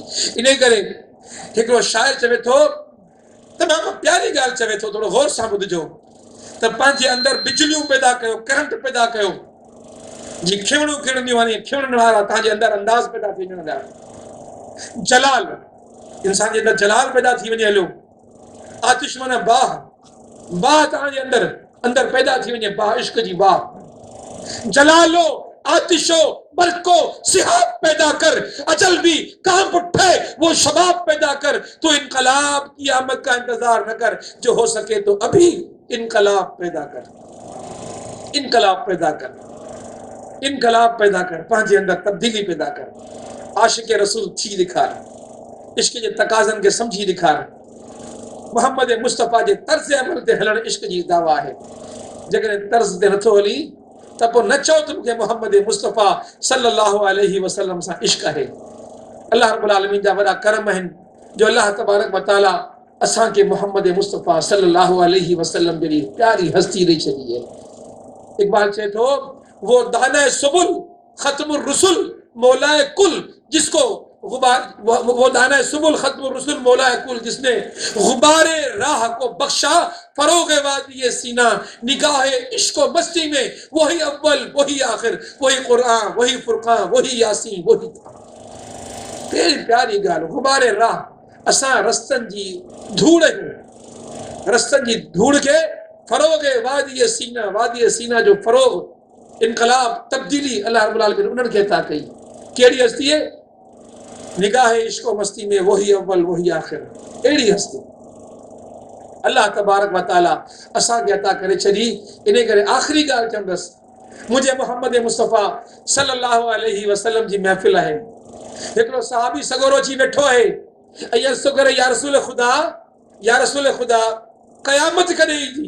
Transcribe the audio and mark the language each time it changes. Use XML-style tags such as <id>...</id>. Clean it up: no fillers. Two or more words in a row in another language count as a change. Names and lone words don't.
<sd>इन करे हिकिड़ो शाइर चवे थो, तमामु प्यारी ॻाल्हि चवे थो, थोरो गौर सां ॿुधिजो, त पंहिंजे अंदरि बिजलियूं पैदा कयो, करंट पैदा कयो, जी खिवणूं खिणंदियूं आहिनि, खिवण वारा तव्हांजे अंदरि अंदाज़ पैदा थी वञनि था। जलाल, इंसान जे अंदरि जलाल पैदा थी वञे हलियो। आतिश माना बाह, बाह तव्हांजे अंदरि पैदा थी वञे, बाह इश्क जी बाह।</sd> <ur>جلالو، آتشو، برقو، سحاب پیدا کر، اجل بھی کانپ اٹھے وہ شباب پیدا کر. تو انقلاب کی آمد کا انتظار نہ کر، جو ہو سکے تو ابھی انقلاب پیدا کر. انقلاب پیدا کر، انقلاب پیدا کر,</ur> <sd>पंहिंजे अंदरि तब्दीली पैदा कर। आशिक़ रसूल थी ॾेखार, इश्क जे तकाज़नि खे सम्झी ॾेखार। मोहम्मद मुस्तफ़ा जे तर्ज़ अमल ते हलणु इश्क जी दावा आहे। जेकॾहिं तर्ज़ ते नथो हली त पोइ न चओ त मूंखे मोहम्मद मुस्तफ़ा</sd> <ar>صلى الله عليه وسلم</ar> <sd>सां इश्क आहे। अल्लाह</sd> <ar>رب العالمين</ar> <sd>जा वॾा करम आहिनि जो अल्लाह</sd> <ar>تبارك وتعالى</ar> <sd>असांखे मोहम्मद मुस्तफ़ा</sd> <ar>صلى الله عليه وسلم</ar> <sd>जहिड़ी प्यारी हस्ती ॾेई छॾी है। इक़बाल चए थो,</sd> <ur>وہ دانا سبل ختم الرسل مولائے کل، جس کو وہ دانا سبل ختم الرسل مولائے کل، جس نے غبار راہ کو بخشا فروغ وادی سینا، نگاہ عشق و مستی میں وہی اول وہی آخر، وہی قرآن وہی فرقان وہی یاسین وہی تھا.</ur> <sd>कहिड़ी प्यारी ॻाल्हि,</sd> <ur>غبار راہ,</ur> <sd>असां रस्तनि जी धूड़ आहियूं, रस्तनि जी धूड़ खे</sd> <ur>فروغ وادی سینا,</ur> <sd>वादी सीना जो फरोग, इनकलाब, तब्दीली अल्लाह</sd> <ar>رب العالمين</ar> <sd>उन्हनि खे अता कई। कहिड़ी हस्ती है?</sd> <ur>نگاہ عشق و مستی میں وہی اول وہی آخر,</ur> <sd>अहिड़ी हस्ती अल्लाह</sd> <ar>تبارك وتعالى</ar> <sd>असांखे अता करे छॾी। इन करे आख़िरी ॻाल्हि चवंदसि, मुंहिंजे मोहम्मद मुस्तफ़ा</sd> <ar>صلى الله عليه وسلم</ar> <sd>जी महफ़िल आहे। हिकिड़ो सहाबी सगोरो अची वेठो आहे ऐं अर्ज़ु करे, या रसूल ख़ुदा, या रसूल ख़ुदा, क़यामत कॾहिं ईंदी?</sd>